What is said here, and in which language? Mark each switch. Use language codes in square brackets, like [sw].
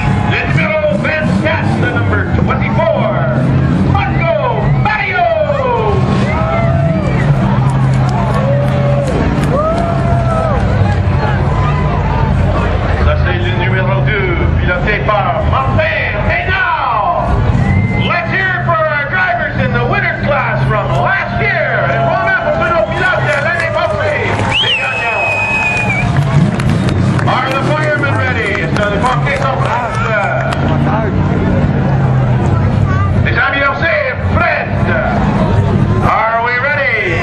[fr] Le numéro 24, [en] the number 24. [fr] Marco Mario. Ça, c'est le numéro 2, piloté par Martin Ménard. [en] Let's hear it for our drivers in the winner's class from last year. [fr] Et voilà pour tous nos pilotes de l'année passée. Les gagnants. [en] Are the firemen ready? [fr] Est-ce que les pompiers sont prêts? Les ambulanciers prêts? [en] Are we ready?